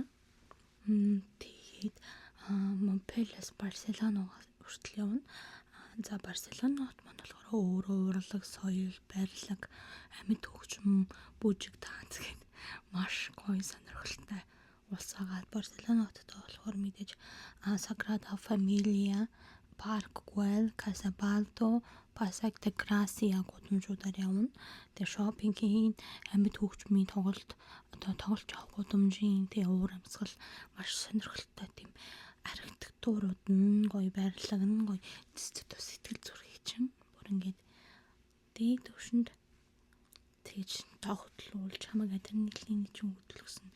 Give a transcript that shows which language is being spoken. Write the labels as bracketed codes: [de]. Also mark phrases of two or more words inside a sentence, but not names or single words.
[mn] Тэгээд Монпельээс Барселоногоос хүртэл явна. За Барселонод маань болохоор өөрөө урлаг, соёл, барилга, амьд хөгжим, бүжиг танц гэдэг маш гоё сонирхолтой улс байгаа. Барселонод болохоор мэдээж Sagrada Familia, Parque Güell, Casa Baldo, Passeig de Gracia гудамжуудаар явна. Тэгээ шопинг хийн, амьд хөгжмийн тоглолт авах гудамжийн уур амьсгал маш сонирхолтой тийм архитектурууд нь гоё, барилга нь гоё, сэтгэл зүрхий чинь бүр ингээд дээд төвшөнд тэгж тогтлуулж хамаг адреналин чинь хөдөлгсөн.